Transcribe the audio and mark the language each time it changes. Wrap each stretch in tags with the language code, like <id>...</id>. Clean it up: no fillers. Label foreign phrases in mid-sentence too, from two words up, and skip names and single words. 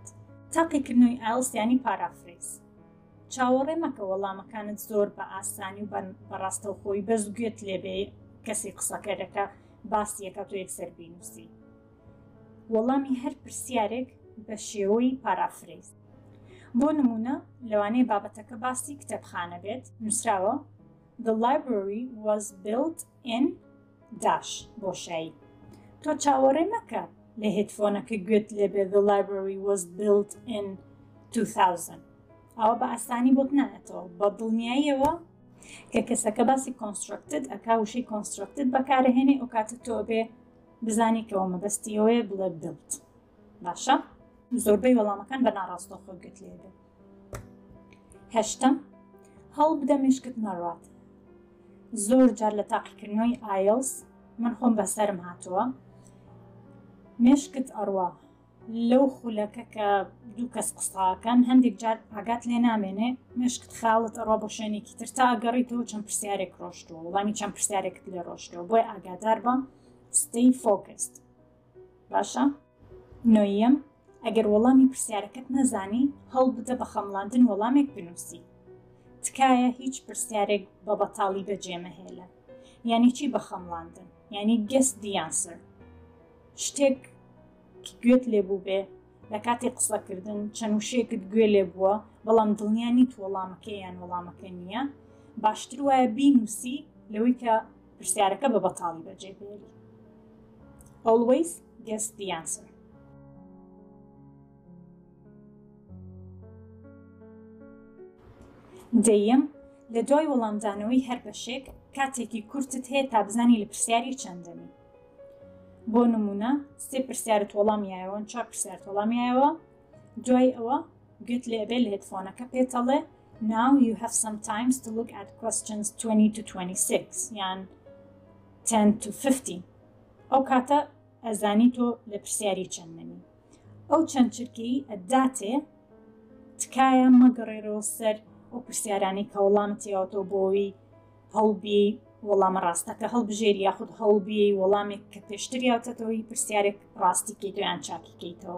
<ckb>تاقیکردنەوەی ئایلس یانی پارافریز. چاوەڕێ مەکە وەڵامەکانت زۆر بە ئاسانی و بەڕاستەوخۆی بەس گوێت لێبێ کەسی قسەکە دەکە باسی یەکات و یەکسەر بینووسی. وەڵامی هەر پرسیارێک بە شێوەی پارافریز. بۆ نمونە لەوانەیە بابەتەکە باسی کتێبخانە بێت، نووسراوە</ckb> <en>The library was built in dash</en> <ckb>بۆ شایی. تۆ چاوەڕێ مەکە لە هێدفۆنەکە گوێت لێبێ</ckb> <en>The library was built in 2000.</en> <ckb>ئەوە بە ئاسانی بۆت نایەتەوە بە دڵنیاییەوە کە کەسەکە باسی constructed ئەکا وشەی constructed بەکارەهێنێ ئەو کاتە تۆ بێ بزانی کەەوە مەبەستیەوەیە بڵێ built. باشە؟ زۆربەی وەڵامەکان بە ناڕاستەوخۆ گوێت لێبێ. هەشتەم، هەڵ بدە مێشکت نەڕات. زۆر جار لە تاقیکردنەوەی ئایلس من خۆم بەسەرم هاتووە مێشکت ئەڕوا لەو خولەکە کە دوو کەس قساکەن هەندێک جار ئاگات لێ نامێنێ مێشکت خاڵت ئەڕوا بۆ شوێنێکی تر تا ئەگەڕیتەوە چەند پرسیارێک ڕۆشتووە وەڵامی چەند پرسیارێکت لێ ڕۆشتەوە بۆی ئاگادار بە</ckb> <en>stay focused.</en> <ckb>باشە؟ نۆیەم، ئەگەر وەڵامی پرسیارەکەت نەزانی هەڵ بدە بە خەمڵاندن وەڵامێک بنووسی. تکایە هیچ پرسیارێک بە بەتاڵی بەجێمەهێڵە. یعنی چی بە خەمڵاندن؟ یعنی</ckb> <en>guess the answer.</en> <ckb>شتێک گوێت لێبوو بێ لە کاتێک قسەکردن چەند وشەیەکت گوێ لێ بووە بەڵام دڵنیا نیت وەڵامەکە یان وەڵامەکە نییە، باشتر وایە بینووسی لەوەی کە پرسیارەکە بە بەتاڵی بەجێبێری.</ckb> <en>Always guess the answer.</en> <ckb>دەیەم، لە دوای وەڵامدانەوەی هەر بەشێک کاتێکی کورتت هەیە تا بزانی لە پرسیاری چەندەمی. بۆ نمونە سێ پرسیارت وەڵامیایەوە، چوار پرسیارت وەڵامیایەوە، دوای ئەوە گوێت لێبێ لە هێدفۆنەکە پێتەڵێ</ckb> <en>Now you have some time to look at questions 20 to 26</en> <ckb>یان 10 to 15. ئەو کاتە ئەزانی تۆ لە پرسیاری چەندەمی. ئەو چەند چرکی ئەداتێ تکایە مەگەڕێرەوە سەر ئەو پرسیارانی کە وەڵامت یاوەتەوە بۆی هەڵبی وەڵامە ڕاستەکە هەڵبژێری یاخود هەڵبی وەڵامێک کە پێشتر یاوتەتەوەی پرسیارێک ڕاستی کەیتەوە یان چاکی کەیتەوە.</ckb>